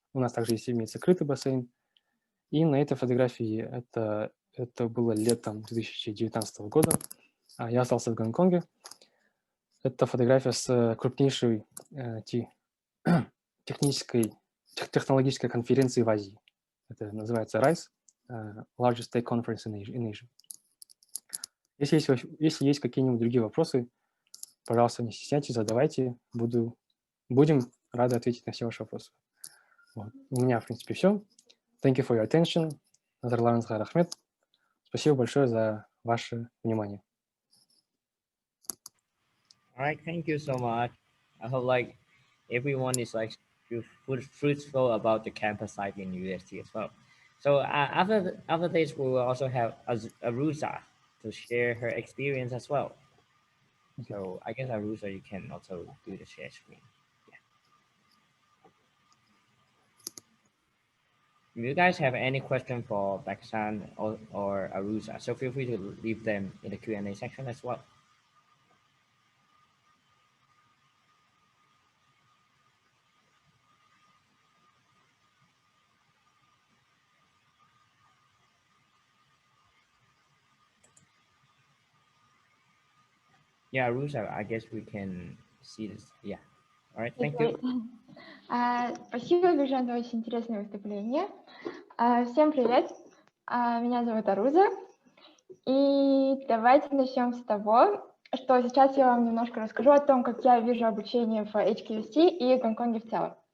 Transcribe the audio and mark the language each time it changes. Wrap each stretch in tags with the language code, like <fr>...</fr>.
<ru>У нас также имеется крытый бассейн. И на этой фотографии это было летом 2019 года. Я остался в Гонконге. Это фотография с крупнейшей технологической конференции в Азии. Это называется</ru> <en>RISE, Largest Tech Conference in Asia.</en> <ru>Если есть какие-нибудь другие вопросы, пожалуйста, не стесняйтесь, задавайте. Будем рады ответить на все ваши вопросы. Вот. У меня, в принципе, все.</ru> <en>Thank you for your attention.</en> <kk>Назарларыңызға рахмет.</kk> <ru>Спасибо большое за ваше внимание.</ru> <en>All right, thank you so much. I hope like everyone is like fruitful about the campus life in UST as well. So after this, we will also have Arusa to share her experience as well. So I guess Arusa, you can also do the share screen. Yeah. If you guys have any question for Baksan or Arusa, so feel free to leave them in the Q&A section as well. Yeah, Arusa, I guess we can see this. Yeah. All right, thank you.</en> <ru>Спасибо, Бежан, за очень интересное выступление. Всем привет, меня зовут Аруза, и давайте начнем с того, что сейчас я вам немножко расскажу о том, как я вижу обучение в HQST и Гонконге в целом.</ru>